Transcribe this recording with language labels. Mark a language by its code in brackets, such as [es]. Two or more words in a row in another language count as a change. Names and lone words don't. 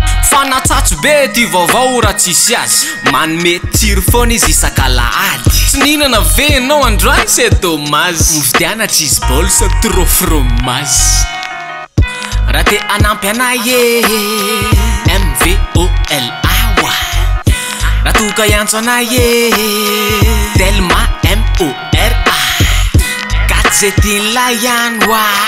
[mg] Fanatsatso be ty vaovao raha tsisy azy. Manome tsiro foana izy isaka lahady. Tsy nihinana ve ianao androany, [fr] c'est dommage. [mg] Mividiana [en] cheese balls [fr] trop fromage. [mg] Raha te hanampy anay e, M V O L A oa. Raha toka hiantso anay e, Telma M O R A. Gadget la ihany oa.